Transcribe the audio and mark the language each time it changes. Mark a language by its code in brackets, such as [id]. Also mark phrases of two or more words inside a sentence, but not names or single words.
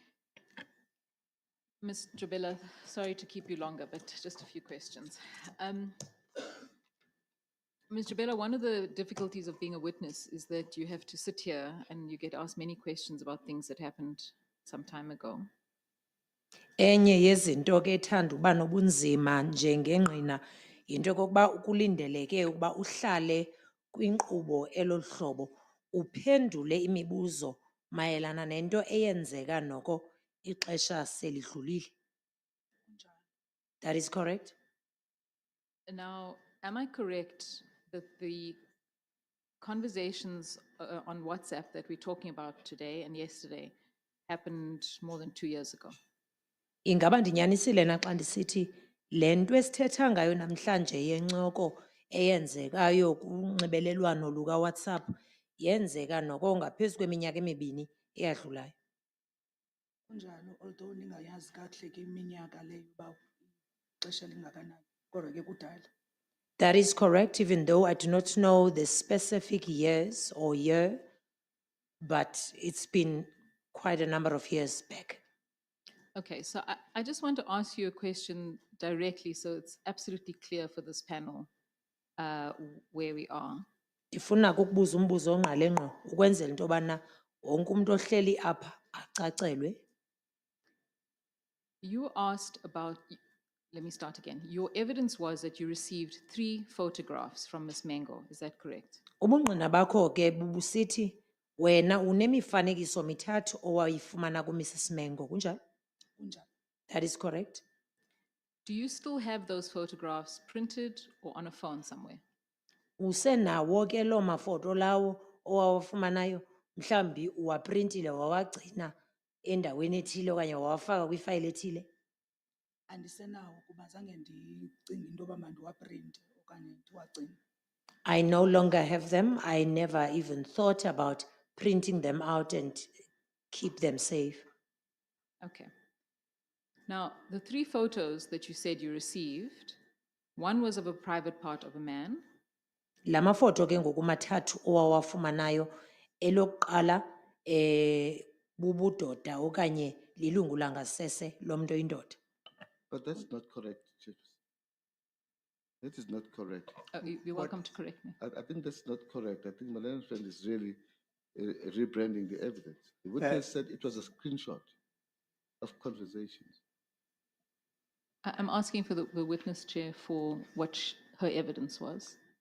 [en] Ms. Jobela, sorry to keep you longer, but just a few questions. Ms. Jabela, one of the difficulties of being a witness is that you have to sit here and you get asked many questions about things that happened some time ago. [xh] Enye yezinto ke ethanda uba nobunzima njengengqina yinto yokokuba kulindeleke ukuba uhlale kwinkqubo eloluhlobo uphendule imibuzo mayelana nento eyenzeka noko ixesha selidlulile. [en] That is correct? Now, am I correct that the conversations on WhatsApp that we're talking about today and yesterday happened more than 2 years ago? [xh] Ingaba ndinyanisile na xa ndisithi le nto esithetha ngayo namhlanje yencoko eyenzekayo kunxibelelwano lukaWhatsApp yenzeka noko ngaphezu kweminyaka emibini eyadlulayo. Kunjalo, although ningayazi kakuhle ke iminyaka leyo uba ixesha lingakanani, kodwa ke kudala. [en] That is correct, even though I do not know the specific years or year, but it's been quite a number of years back. Okay, so I just want to ask you a question directly so it's absolutely clear for this panel where we are. [xh] Ndifuna kukubuza umbuzo ongqale ngqo ukwenzela into yobana wonke umuntu ohleli apha acacelwe. [en] You asked about, let me start again. Your evidence was that you received 3 photographs from Ms. Mengo. Is that correct? [xh] Ubungqina bakho ke bubusithi wena unemifanekiso mithathu owayifumana kuMrs Mengo, kunjalo? Kunjalo. [en] That is correct. Do you still have those photographs printed or on a phone somewhere? [xh] Usenawo ke loo mafoto lawo owawafumanayo mhlawumbi uwaprintile wawagcina endaweni ethile okanye wawafaka kwifayile ethile? Andisenawo kuba zange ndicinge into yoba mandiwaprinte okanye ndiwagcine. [en] I no longer have them. I never even thought about printing them out and keep them safe. Okay. Now, the 3 photos that you said you received, one was of a private part of a man. [xh] La mafoto ke ngokumathathu owawafumanayo elokuqala bubudoda okanye lilungu langasese lomntu oyindoda. [en] But that's not correct, Chief. That is not correct. You're welcome to correct me. I think that's not correct. I think Malena's friend is really rebranding the evidence. The witness said it was a screenshot of conversations. I'm asking for the witness chair for what her evidence was.